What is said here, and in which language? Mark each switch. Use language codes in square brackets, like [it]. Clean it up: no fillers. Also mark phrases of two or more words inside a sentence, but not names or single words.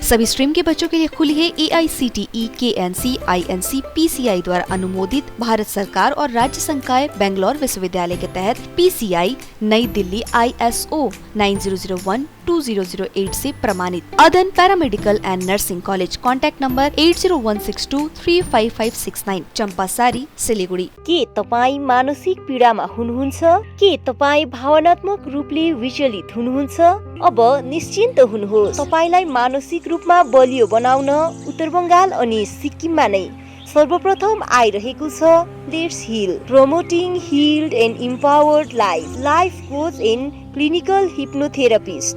[hi] सभी स्ट्रीम के बच्चों के लिए खुली है AICTE, KNC, INC, PCI द्वारा अनुमोदित भारत सरकार और राज्य संकाय बेंगलोर विश्वविद्यालय के तहत PCI नई दिल्ली ISO 9001-2008 से प्रमाणित। अदन पैरामेडिकल एंड नर्सिंग कॉलेज। [en] contact number 8016235569, चम्पासारी, सिलीगुडी। [ne] के तपाईँ मानसिक पीडामा हुनुहुन्छ? के तपाईँ भावनात्मक रूपले विचलित हुनुहुन्छ? अब निश्चिन्त हुनुहोस्। तपाईलाई मानसिक रूपमा बलियो बनाउन उत्तर बंगाल अनि सिक्किममा नै सर्वप्रथम आइरहेको छ [en] Let's Heal, promoting healed and empowered life coach and clinical hypnotherapist.